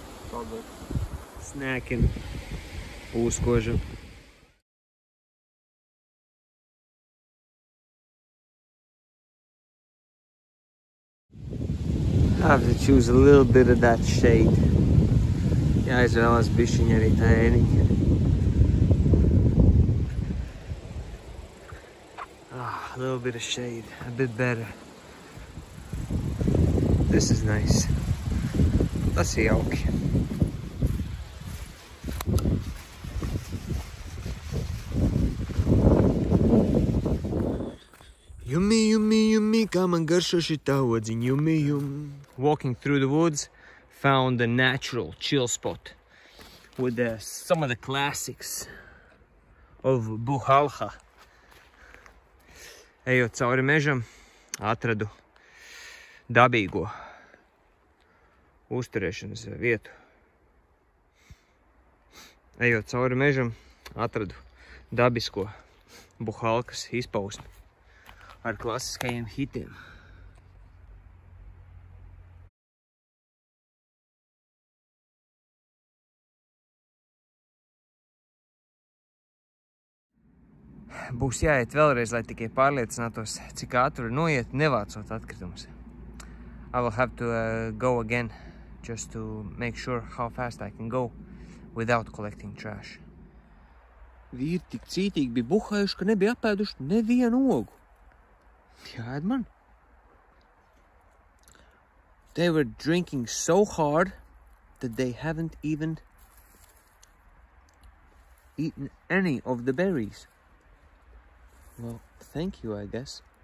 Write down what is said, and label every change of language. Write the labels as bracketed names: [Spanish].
[Latvian] Paldies. Snacking. Uzkožu. [English] I have to choose a little bit of that shade. [Latvian] Jāizvēlās bišķiņa arī tā ēniņa. [English] A little bit of shade, a bit better. This is nice. [Latvian] Tas ir jauki. Yummy, yummy, yummy, kā man garšo šitā odziņa, yummy, yum. [English] Walking through the woods, found a natural chill spot with some of the classics of Buhalha. [Latvian] Ejot cauri mežam, atradu dabīgo uzturēšanas vietu. Ejot cauri mežam, atradu dabisko Buhalkas izpausmi ar klasiskajiem hitiem. Būs jāiet vēlreiz, lai tikai pārliecinātos, cik ātri noiet, nevācot atkritumus. [English] I will have to go again just to make sure how fast I can go without collecting trash. [Latvian] Vīri tik cītīgi bija buhājuši, ka nebija apēduši nevienu ogu. Jāēd man. [English] They were drinking so hard that they haven't even eaten any of the berries. Well, thank you, I guess.